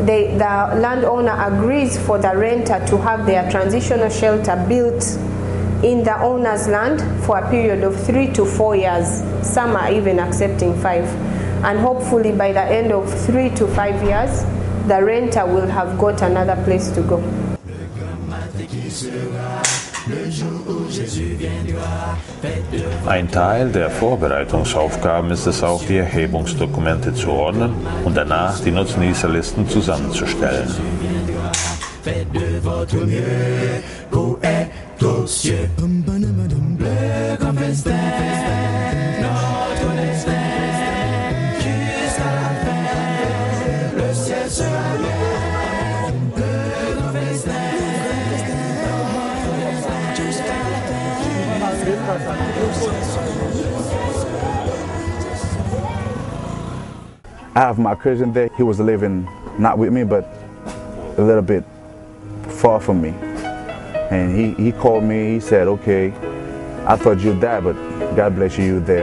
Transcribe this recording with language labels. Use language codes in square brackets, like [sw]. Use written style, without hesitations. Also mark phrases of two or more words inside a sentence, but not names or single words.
[en] the landowner agrees for the renter to have their transitional shelter built in the owner's land for a period of 3 to 4 years. Some are even accepting 5. And hopefully by the end of 3 to 5 years, the renter will have got another place to go. [de] Ein Teil der Vorbereitungsaufgaben ist es auch, die Erhebungsdokumente zu ordnen und danach die Nutznießerlisten zusammenzustellen. [fr] Faites de votre mieux, poète aux cieux. Bleu comme festin, notre destin, jusqu'à la fin, le ciel sera bleu. Bleu comme festin, notre destin, jusqu'à la fin. [en] I have my cousin there. He was living not with me, but a little bit far from me. And he called me, he said, okay, I thought you'd die, but God bless you, you're there.